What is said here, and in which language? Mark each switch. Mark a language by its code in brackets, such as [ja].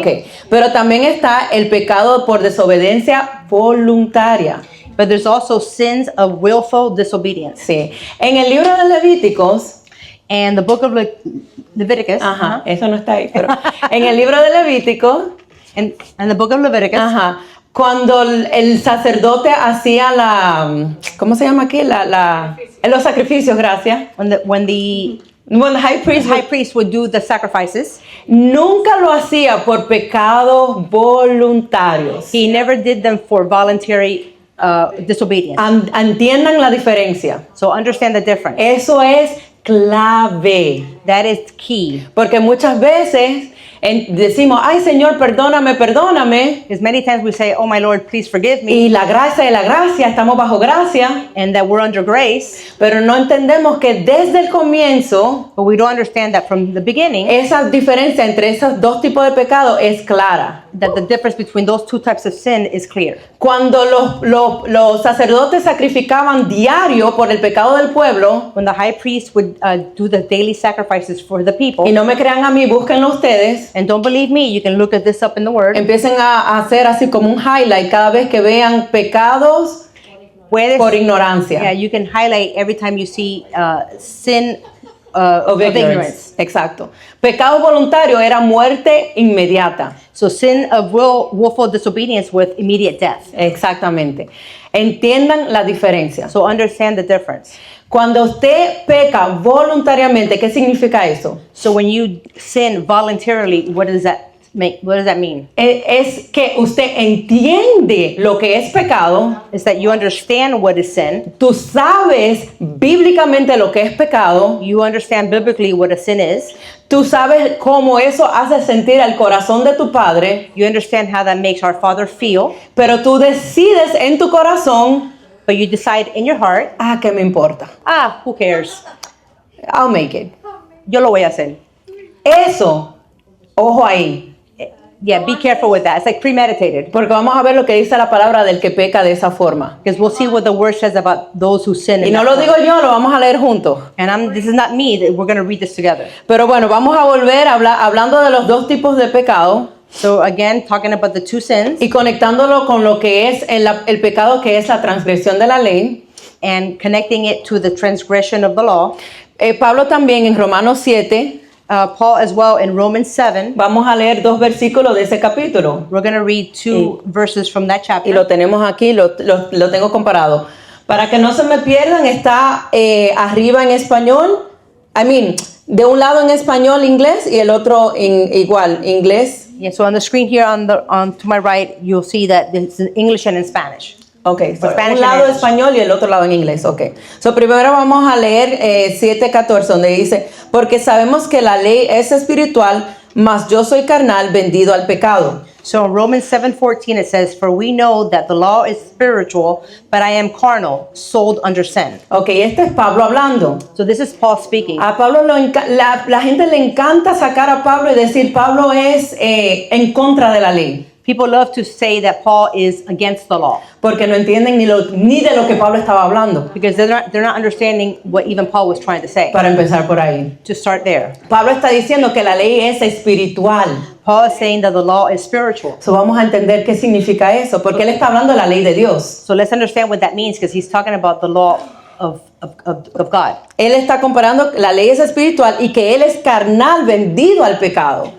[es] Ok, pero también está el pecado por desobediencia voluntaria. [en] But there's also sins of willful disobedience. [es] Sí. En el libro de Levíticos, [en] And the book of Leviticus, [es] ajá, eso no está ahí, pero en el libro de Levítico, [en] and the book of Leviticus, [es] ajá, cuando el sacerdote hacía ¿cómo se llama aquí? Los sacrificios, gracias. [en] when the When the high priest, high priest would do the sacrifices, [es] nunca lo hacía por pecados voluntarios. [en] he never did them for voluntary disobedience. [es] Entiendan la diferencia. [en] So understand the difference. [es] Eso es clave. [en] That is key. [es] Porque muchas veces decimos, ay Señor, perdóname, perdóname. [en] Because many times we say, "Oh my Lord, please forgive me," [es] Y la gracia de la gracia, estamos bajo gracia. [en] and that we're under grace, [es] Pero no entendemos que desde el comienzo, [en] but we don't understand that from the beginning, [es] esa diferencia entre esos dos tipos de pecado es clara. [en] that the difference between those two types of sin is clear. [es] Cuando los sacerdotes sacrificaban diario por el pecado del pueblo, [en] When the high priest would do the daily sacrifices for the people, [es] y no me crean a mí, búsquenlo ustedes, [en] and don't believe me, you can look at this up in the Word. [es] empiecen a hacer así como un highlight cada vez que vean pecados Puedes, por ignorancia. [en] yeah, you can highlight every time you see sin Of ignorance. [es] Exacto. Pecado voluntario era muerte inmediata. [en] So sin of willful disobedience with immediate death. [es] Exactamente. Entiendan la diferencia. [en] So understand the difference. [es] Cuando usted peca voluntariamente, ¿qué significa eso? [en] So when you sin voluntarily, what does that mean? [es] Es que usted entiende lo que es pecado, [en] Is that you understand what is sin, [es] tú sabes bíblicamente lo que es pecado, [en] you understand biblically what a sin is, [es] tú sabes cómo eso hace sentir al corazón de tu padre, [en] you understand how that makes our Father feel, [es] pero tú decides en tu corazón, [en] but you decide in your heart, [es] ¿qué me importa? [en] who cares? I'll make it. [es] Yo lo voy a hacer. Eso, ojo ahí, [en] Yeah, be careful with that. It's like premeditated. [es] porque vamos a ver lo que dice la palabra del que peca de esa forma. [en] Because we'll see what the word says about those who sin. [es] Y [en] in [es] no [en] that [es] lo [en] way. [es] digo yo, lo vamos a leer juntos. [en] And this is not me, that we're going to read this together. [es] Pero bueno, vamos a volver a hablar, hablando de los dos tipos de pecado [en] So again, talking about the two sins [es] y conectándolo con lo que es el pecado que es la transgresión de la ley. [en] and connecting it to the transgression of the law. [es] Pablo también en Romanos 7, [en] Paul as well in Romans 7, [es] vamos a leer 2 versículos de ese capítulo. [en] we're going to read two verses from that [es] Y [en] chapter. [es] lo tenemos aquí, lo tengo comparado. Para que no se me pierdan, está arriba en español, de un lado en español, inglés, y el otro igual, inglés. [en] Yeah, so on the screen here on to my right, you'll see that it's in English and in Spanish. Ok, so Spanish [es] un lado [en] and [es] español y el otro lado en inglés. Ok. So primero vamos a leer 7:14, donde dice, porque sabemos que la ley es espiritual, mas yo soy carnal, vendido al pecado. [en] So in Romans 7:14 it says, "For we know that the law is spiritual, but I am carnal, sold under sin." [es] Ok, este es Pablo hablando. [en] So this is Paul speaking. [es] A Pablo la gente le encanta sacar a Pablo y decir, Pablo es en contra de la ley. [en] People love to say that Paul is against the law [es] Porque no entienden ni de lo que Pablo estaba hablando. [en] because they're not understanding what even Paul was trying to say. [es] Para empezar por ahí. [en] To start there, [es] Pablo está diciendo que la ley es espiritual. [en] Paul is saying that the law is spiritual. [es] So vamos a entender qué significa eso, porque él está hablando de la ley de Dios. [en] So let's understand what that means because he's talking about the law of God. [es] Él está comparando la ley es espiritual y que él es carnal, vendido al pecado.